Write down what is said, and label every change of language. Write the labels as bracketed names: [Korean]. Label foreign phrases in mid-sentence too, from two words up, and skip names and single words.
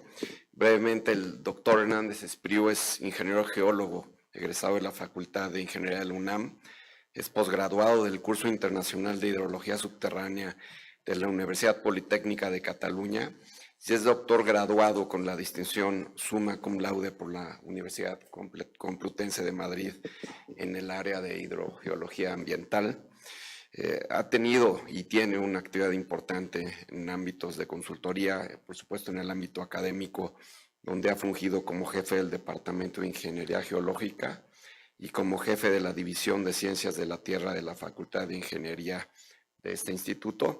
[Spanish] Brevemente, el doctor Hernández Espriu es ingeniero geólogo, egresado de la Facultad de Ingeniería de la UNAM, es posgraduado del curso internacional de hidrología subterránea de la Universidad Politécnica de Cataluña y es doctor graduado con la distinción [Latin] summa cum laude [Spanish] por la Universidad Complutense de Madrid en el área de hidrogeología ambiental. Ha tenido y tiene una actividad importante en ámbitos de consultoría, por supuesto en el ámbito académico, donde ha fungido como jefe del Departamento de Ingeniería Geológica y como jefe de la División de Ciencias de la Tierra de la Facultad de Ingeniería de este instituto.